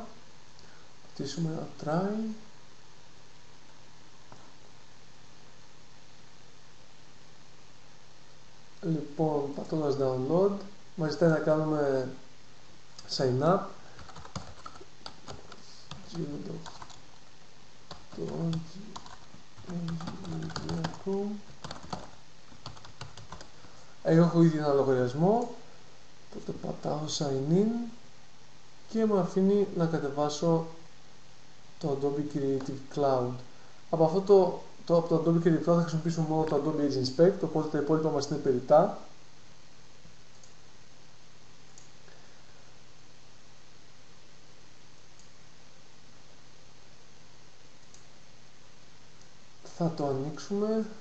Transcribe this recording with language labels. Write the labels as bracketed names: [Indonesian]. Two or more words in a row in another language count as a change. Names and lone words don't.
[Greek] Πατήσουμε ένα try. Λοιπόν, πατώντας download, μας ζητάει να κάνουμε [English] sign up. [Greek] Εγώ έχω ήδη ένα λογαριασμό, τότε πατάω [English] sign in [Greek] και με αφήνει να κατεβάσω το Adobe Creative Cloud. Από το Adobe Creative Cloud θα χρησιμοποιήσουμε μόνο το Adobe Edge Inspect, οπότε τα υπόλοιπα μας είναι περιττά. Θα το ανοίξουμε.